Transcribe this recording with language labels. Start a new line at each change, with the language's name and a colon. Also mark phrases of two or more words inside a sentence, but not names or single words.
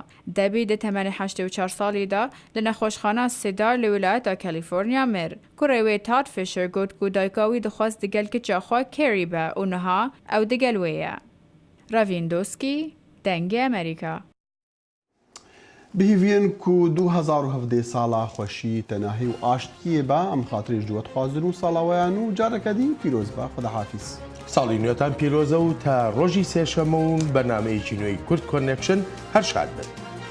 Kurdish: Debbie di temenê 84 salî da li nexweşxana Cedar li wilayeta California mir. Kurê wê Todd Fisher got ku dayika wî dixwast digel kiça xwe Carrie be û niha ew digel wê ye. Ravindowski, Dengê Amerîka. بهیڤێن کو 2017 ساڵا خۆشی تەناهی و ئاشتیە بە ئەم خاتریش دووەتخوازن و ساڵاویان و جارەکەدی پیرۆز بە خودەحافیز.
Central Kurdish: ساڵی نوێتان پیرۆزە و تا ڕۆژی سێشەمە و بەنامەیەکی نوێی کورد کۆنێکشن هەر شاد بن.